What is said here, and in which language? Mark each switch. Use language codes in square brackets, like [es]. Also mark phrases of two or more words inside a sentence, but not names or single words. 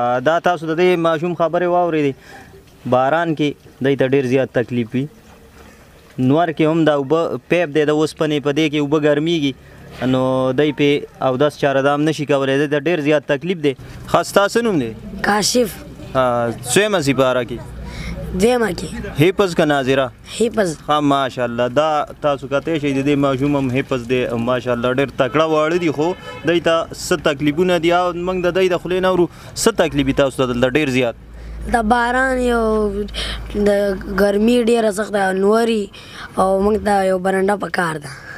[ps] دا تاسو د دې ماشوم خبرې واورېدې. باران کې دی ته ډېر زیات تکلیف وي. نور کې هم دا اوبه پیپ دی د اوسپنې په دې کې اوبه ګرمیږي نو دی پې اودس چارهدام نشي کولی. دی ته ډېر زیات تکلیف دی. ښه ستا څه نوم دی؟ کاشف. سویمه سپاره کې؟ دویمه کې. حفظ که ناظره؟ حفظ. ها ماشاءالله. دا تاسو کتی شئ د دې ماشوم هم حفظ دی ماشاءالله ډېر تکړه واړه دي خو دی ته څه تکلیفونه دي او موږ د دی د خولې نه اورو څه تکلیف وي تاسو ته دلته ډېر زیات؟ د باران یو د ګرمي ډېره سخته نوري او موږ ته یو برنډه پکار ده.